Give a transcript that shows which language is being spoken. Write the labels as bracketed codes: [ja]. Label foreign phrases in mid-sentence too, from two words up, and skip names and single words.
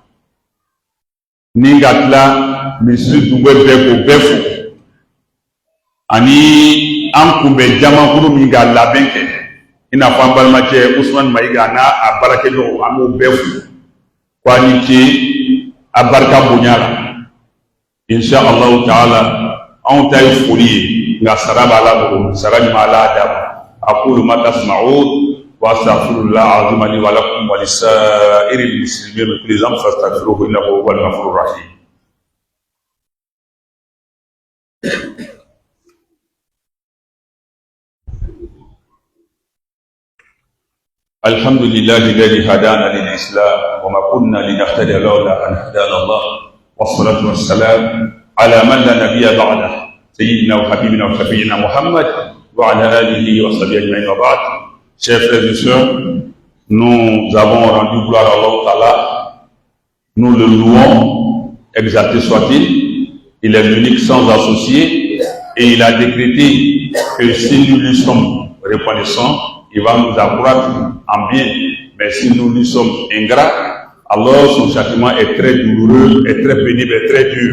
[bm] ni ka tila misiri dugbe bɛɛ k'o bɛɛ fo ani an kunbɛ jamakulu min ka labɛn kɛ i n'a fɔ an balimakɛ Usman Mayiga n'a a baarakɛɲɔgɔnw an b'o bɛɛ fo k'a ni ce a barika bonya la [ar] إن شاء الله تعالى [bm] anw ta ye foli ye nka sara b'a la bolo sara ɲuman Ala d'a ma [ar] أقول ما تسمعون وأستغفر الله العظيم لي ولكم ولسائر المسلمين من كل ذنب فاستغفروه إنه هو الغفور الرحيم. الحمد لله الذي هدانا للإسلام وما كنا لنهتدي لولا أن هدانا الله والصلاة والسلام على من لا نبي بعده سيدنا وحبيبنا وشفيعنا محمد وعلى آله وصحبه أجمعين وبعد. [fr] Chers frères et sœurs, nous avons rendu gloire à Allah Ta'ala, nous le louons, exalté soit-il, il est l'unique sans associé et il a décrété que si nous lui sommes reconnaissants, il va nous accroître en bien, mais si nous lui sommes ingrats, alors son châtiment est très douloureux, est très pénible, est très dur.